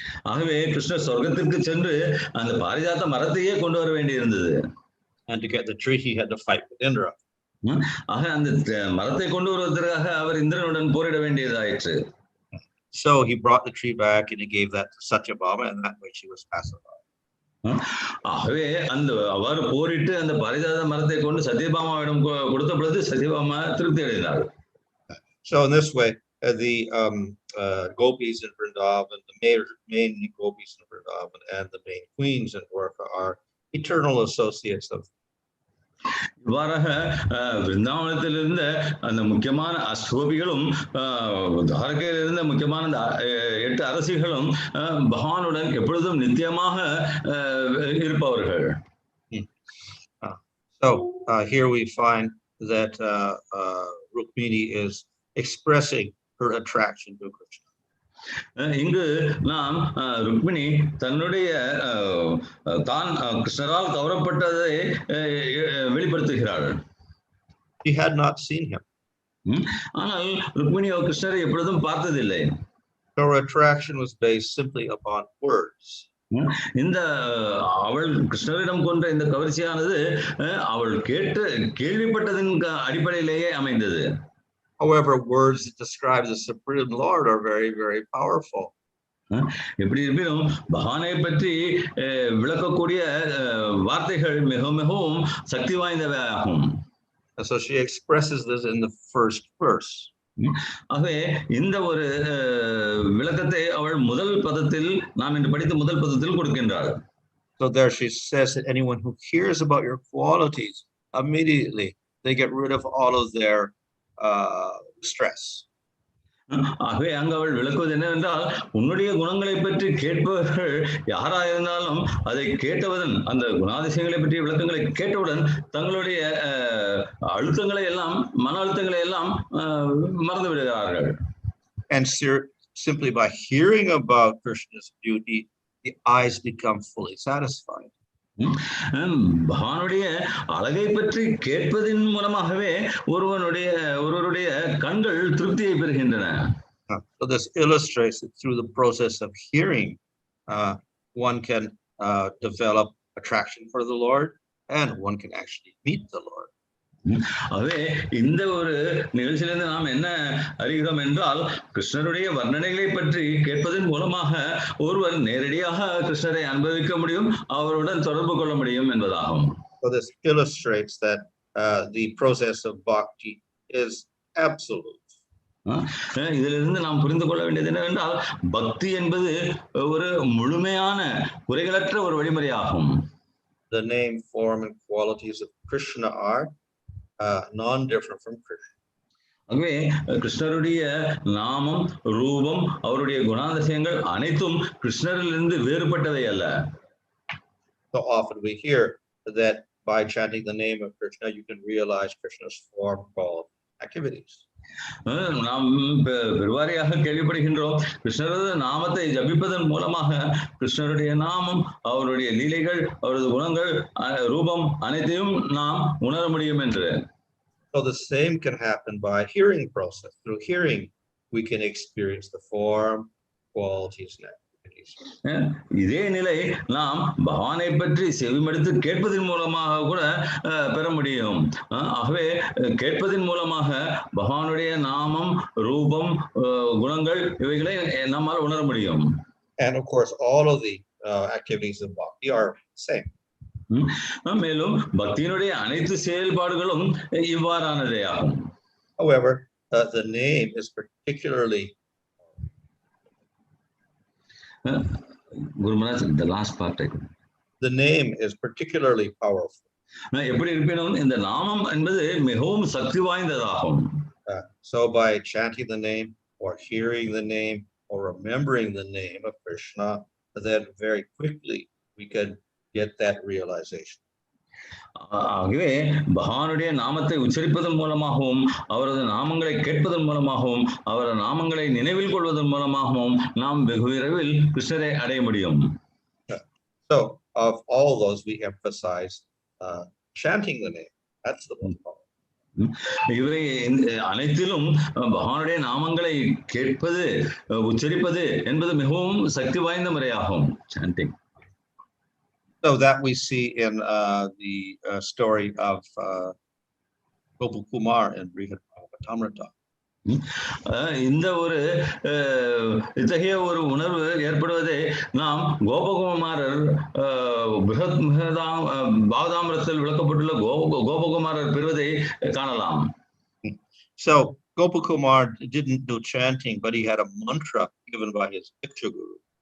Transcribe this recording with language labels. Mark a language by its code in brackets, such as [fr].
[ta] ஆகவே கிருஷ்ணர் சொர்க்கத்திற்கு சென்று அந்த பாரிஜாத மரத்தையே கொண்டு வர வேண்டியிருந்தது. [en] And to get the tree, he had to fight with Indra. [ta] ஆக அந்த மரத்தை கொண்டு வருவதற்காக அவர் இந்திரனுடன் போரிட வேண்டியதாயிற்று. [en] So he brought the tree back and he gave that to Satyabhama, and that way she was pacified. [ta] ஆகவே அந்த அவ்வாறு போரிட்டு அந்த பாரிஜாத மரத்தை கொண்டு சத்யபாமாவிடம் கொடுத்த பொழுது சத்யபாமா திருப்தி அடைந்தாள். [en] So in this way, the gopis in Vrindavan, the main gopis in Vrindavan, and the main queens in Dwarka are eternal associates of. [ta] இவ்வாறாக விருந்தாவனத்தில் இருந்த அந்த முக்கியமான அஸ்தோபிகளும் துவாரகையில் இருந்த முக்கியமான அந்த 8 அரசிகளும் பகவானுடன் எப்பொழுதும் நித்தியமாக இருப்பவர்கள். [en] So here we find that Rukmiṇī is expressing her attraction to Kṛṣṇa. [ta] இங்கு நாம் ருக்மிணி தன்னுடைய தான் கிருஷ்ணரால் கவரப்பட்டதை வெளிப்படுத்துகிறாள். [en] She had not seen him. [ta] ஆனால் ருக்மிணி கிருஷ்ணரை எப்பொழுதும் பார்த்ததில்லை. [en] Her attraction was based simply upon words. [ta] இந்த அவள் கிருஷ்ணரிடம் கொண்ட இந்த கவர்ச்சியானது அவள் கேள்விப்பட்டதின் அடிப்படையிலேயே அமைந்தது. [en] However, words that describe the Supreme Lord are very, very powerful. [ta] எப்படி இருப்பினும் பகவானை பற்றி விளக்கக்கூடிய வார்த்தைகள் மிகவும் சக்தி வாய்ந்தவையாகும். [en] And so she expresses this in the first verse. [ta] ஆகவே இந்த ஒரு விளக்கத்தை அவள் முதல் பதத்தில் நாம் இன்று படித்த முதல் பதத்தில் கொடுக்கின்றாள். [en] So there she says that anyone who hears about your qualities, immediately they get rid of all of their stress. [ta] ஆகவே அங்கு அவள் விளக்குவது என்னவென்றால் உன்னுடைய குணங்களை பற்றி கேட்பவர்கள் யாராயிருந்தாலும் அதை கேட்டவுடன் அந்த குணாதிசயங்களை பற்றிய விளக்கங்களை கேட்டவுடன் தங்களுடைய அழுத்தங்களை எல்லாம் மன அழுத்தங்களை எல்லாம் மறந்து விடுகிறார்கள். [en] And simply by hearing about Krishna's beauty, the eyes become fully satisfied. [ta] பகவானுடைய அழகை பற்றி கேட்பதின் மூலமாகவே ஒருவருடைய கண்கள் திருப்தியை பெறுகின்றன. [en] So this illustrates that through the process of hearing, one can develop attraction for the Lord, and one can actually meet the Lord. [ta] ஆகவே இந்த ஒரு நிகழ்ச்சியிலிருந்து நாம் என்ன அறிகிறோம் என்றால் கிருஷ்ணருடைய வர்ணனைகளை பற்றி கேட்பதன் மூலமாக ஒருவர் நேரடியாக கிருஷ்ணரை அனுபவிக்க முடியும், அவருடன் தொடர்பு கொள்ள முடியும் என்பதாகும். [en] So this illustrates that the process of bhakti is absolute. [ta] இதிலிருந்து நாம் புரிந்து கொள்ள வேண்டியது என்னவென்றால் பக்தி என்பது ஒரு முழுமையான குறைகளற்ற ஒரு வழிமுறையாகும். [en] The name, form, and qualities of Kṛṣṇa are non-different from Kṛṣṇa. [ta] ஆகவே கிருஷ்ணருடைய நாமம், ரூபம், அவருடைய குணாதிசயங்கள் அனைத்தும் கிருஷ்ணரிலிருந்து வேறுபட்டவை அல்ல. [en] So often we hear that by chanting the name of Kṛṣṇa, you can realize Kṛṣṇa's form called activities. [ta] நாம் பெருவாரியாக கேள்விப்படுகின்றோம் கிருஷ்ணரது நாமத்தை ஜபிப்பதன் மூலமாக கிருஷ்ணருடைய நாமம், அவருடைய லீலைகள், அவரது குணங்கள், ரூபம் அனைத்தையும் நாம் உணர முடியும் என்று. [en] So the same can happen by hearing process. Through hearing, we can experience the form, qualities, and activities. [ta] இதே நிலை நாம் பகவானை பற்றி செவிமடுத்து கேட்பதன் மூலமாக கூட பெற முடியும். ஆகவே கேட்பதன் மூலமாக பகவானுடைய நாமம், ரூபம், குணங்கள் இவைகளை நம்மால் உணர முடியும். [en] And of course, all of the activities of bhakti are same. [ta] மேலும் பக்தியினுடைய அனைத்து செயல்பாடுகளும் இவ்வாறானதே ஆகும். [en] However, the name is particularly Guru Maharaj, the last part. The name is particularly powerful. [ta] எப்படி இருப்பினும் இந்த நாமம் என்பது மிகவும் சக்தி வாய்ந்ததாகும். [en] So by chanting the name or hearing the name or remembering the name of Kṛṣṇa, then very quickly we can get that realization. [ta] ஆகவே பகவானுடைய நாமத்தை உச்சரிப்பதன் மூலமாகவும் அவரது நாமங்களை கேட்பதன் மூலமாகவும் அவரது நாமங்களை நினைவில் கொள்வதன் மூலமாகவும் நாம் வெகு விரைவில் கிருஷ்ணரை அடைய முடியும். [en] So of all those we emphasize chanting the name. That's the most powerful. [ta] இவை அனைத்திலும் பகவானுடைய நாமங்களை கேட்பது, உச்சரிப்பது என்பது மிகவும் சக்தி வாய்ந்த முறையாகும். [en] chanting. So that we see in the story of Gopakumar and Brīhadbhāgavatamrita. [ta] இந்த ஒரு இத்தகைய ஒரு உணர்வு ஏற்படுவதை நாம் கோபகுமாரர் பாகவதாமிரத்தில் விளக்கப்பட்டுள்ள கோபகுமாரர் பெறுவதை காணலாம். [en] So Gopakumar didn't do chanting, but he had a mantra given by his Diksha Guru.